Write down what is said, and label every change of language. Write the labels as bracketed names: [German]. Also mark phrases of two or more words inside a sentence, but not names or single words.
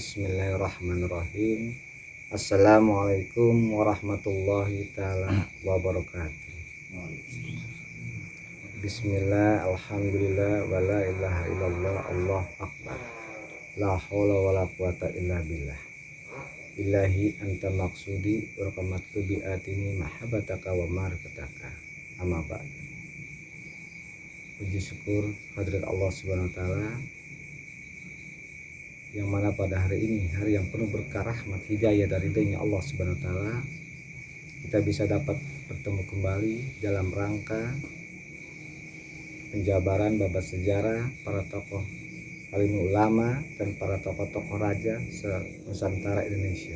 [Arabic] بسم الله الرحمن الرحيم. السلام عليكم ورحمة الله تعالى وبركاته. بسم الله، الحمد لله، ولا إله إلا الله، الله أكبر. لا حول ولا قوة إلا بالله. إلهي أنت مقصودي وقامت بعطني محبتك ومعرفتك. أما بعد. [Indonesian] Puji syukur hadirat Allah [Arabic] سبحانه وتعالى, [Indonesian] yang mana pada hari ini, hari yang penuh berkah rahmat hidayah dari ridhonya Allah [Arabic] سبحانه وتعالى, [Indonesian] kita bisa dapat bertemu kembali dalam rangka penjabaran babat sejarah para tokoh alim ulama dan para tokoh-tokoh raja se-Nusantara Indonesia.